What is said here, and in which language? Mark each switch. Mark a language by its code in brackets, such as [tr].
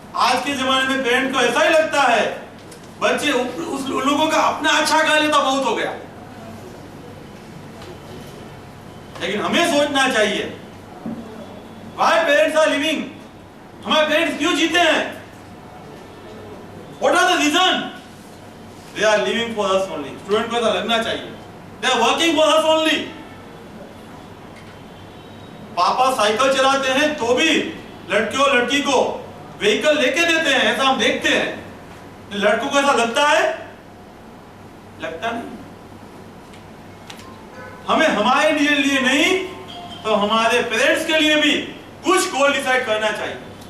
[hi] आज के जमाने में पेरेंट को ऐसा ही लगता है बच्चे उस लोगों का अपना अच्छा कर लेता बहुत हो गया। लेकिन हमें सोचना चाहिए [en] why parents are living, [hi] हमारे पेरेंट्स क्यों जीते हैं? [en] What are the reason? They are living for us only. [hi] Student को ऐसा लगना चाहिए [en] they are working for us only. [hi] पापा साइकिल चलाते हैं तो भी लड़के और लड़की को व्हीकल लेके देते हैं, ऐसा हम देखते हैं। लड़कों को ऐसा लगता है? लगता नहीं। हमें हमारे लिए नहीं तो हमारे पेरेंट्स के लिए भी कुछ गोल डिसाइड करना चाहिए।